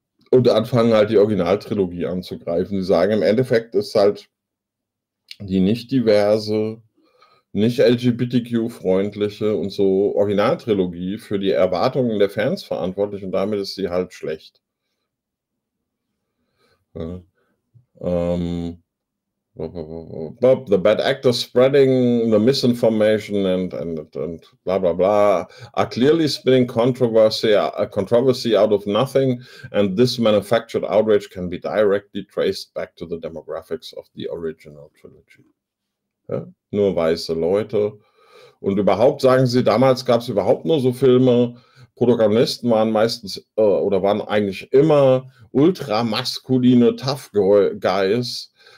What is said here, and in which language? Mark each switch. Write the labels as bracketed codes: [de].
[de] Und anfangen halt die Originaltrilogie anzugreifen. Sie sagen, im Endeffekt ist halt die nicht diverse, nicht LGBTQ-freundliche und so Originaltrilogie für die Erwartungen der Fans verantwortlich und damit ist sie halt schlecht. Ja. [en] The bad actors spreading the misinformation and bla bla bla are clearly spinning controversy out of nothing and this manufactured outrage can be directly traced back to the demographics of the original trilogy. [de] Ja? Nur weiße Leute. Und überhaupt sagen sie, damals gab es überhaupt nur so Filme. Protagonisten waren meistens oder waren eigentlich immer ultramaskuline Tough Guys.